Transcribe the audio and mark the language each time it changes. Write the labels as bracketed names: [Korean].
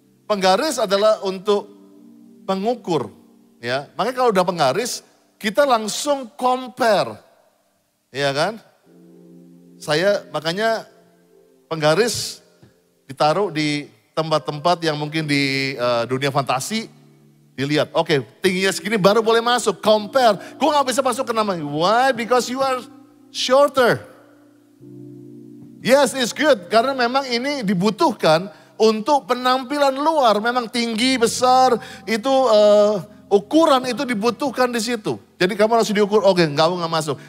[Indonesian] Penggaris adalah untuk mengukur. Ya, makanya kalau udah penggaris, kita langsung compare. Ya kan? Makanya penggaris ditaruh di tempat-tempat yang mungkin di dunia fantasi. Dilihat, oke, tingginya segini baru boleh masuk. Compare, gue gak bisa masuk ke namanya. [English] Why? Because you are shorter. Yes, it's good. [Indonesian] Karena memang ini dibutuhkan untuk penampilan luar. Memang tinggi, besar, itu ukuran itu dibutuhkan di situ. Jadi kamu harus diukur, oke, kamu gak masuk.